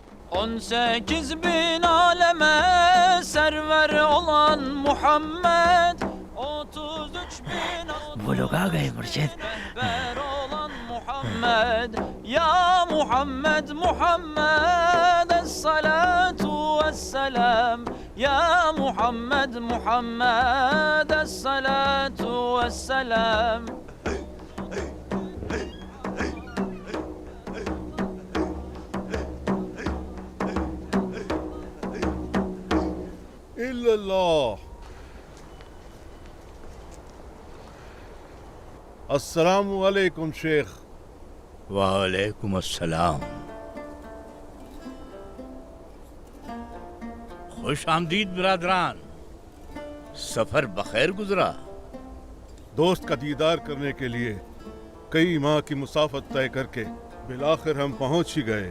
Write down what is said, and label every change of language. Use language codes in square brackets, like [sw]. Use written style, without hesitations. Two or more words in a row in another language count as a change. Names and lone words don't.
[tr] 18 bin aleme server olan Muhammed 33 bin [ur] وہ لوگ آ گئے مرشد [tr] rehber olan Muhammed Ya Muhammed Muhammed [ar] الصلاة والسلام [tr] Ya Muhammed Muhammed [ar] الصلاة والسلام इल्लल्लाह। السلام عليكم شيخ. وعليكم السلام. [ur] خوش آمدید برادران، سفر بخیر گزرا. دوست کا دیدار کرنے کے لیے کئی ماہ کی مسافت طے کر کے بالآخر ہم پہنچ ہی گئے.